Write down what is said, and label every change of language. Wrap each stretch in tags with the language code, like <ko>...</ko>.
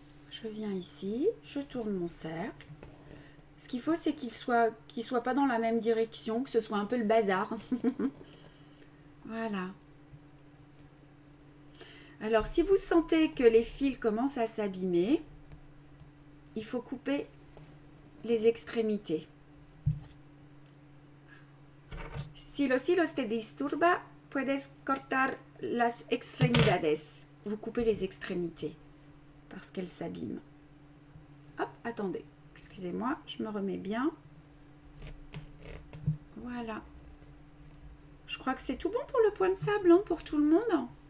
<fr>Je viens ici, je tourne mon cercle. Ce qu'il faut, c'est qu'il soit pas dans la même direction, que ce soit un peu le bazar. Voilà. Alors, si vous sentez que les fils commencent à s'abîmer, il faut couper les extrémités.</fr> <es>Si los hilos te disturba, puedes cortar las extremidades.</es> <fr>Vous coupez les extrémités parce qu'elles s'abîment. Hop, attendez. Excusez-moi, je me remets bien. Voilà. Je crois que c'est tout bon pour le point de sable, hein, pour tout le monde.</fr>